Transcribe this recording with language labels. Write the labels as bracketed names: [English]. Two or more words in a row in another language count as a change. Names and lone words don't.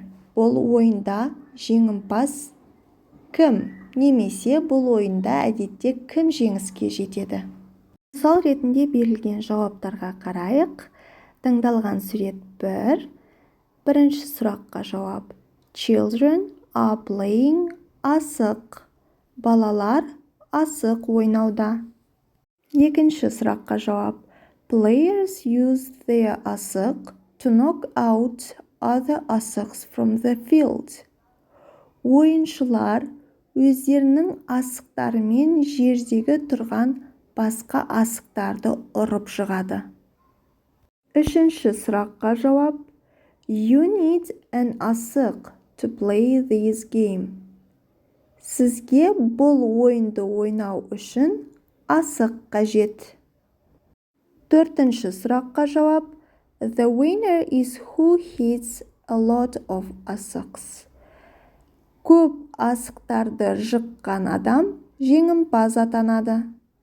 [Kazakh] Бұл ойында жеңімпаз кім? Немесе бұл ойында әдетте кім жеңіске жетеді? Мысал ретінде берілген жауаптарға қарайық. Таңдалған сурет 1. Бірінші сұраққа жауап. [English] Children are playing асық. [Kazakh] Балалар асық ойнауда. Екінші сұраққа жауап. [English] Players use their асық to knock out other асықs from the field. [Kazakh] Ойыншылар өздерінің асықтарымен жердегі тұрған басқа асықтарды ұрып жығады. Үшінші сұраққа жауап. [English] You need an асық to play this game. [Kazakh] Сізге бұл ойынды ойнау үшін асық қажет. Төртінші сұраққа жауап. [English] The winner is who hits a lot of асықs. [Kazakh] Көп асықтарды жыққан адам жеңімпаз атанады.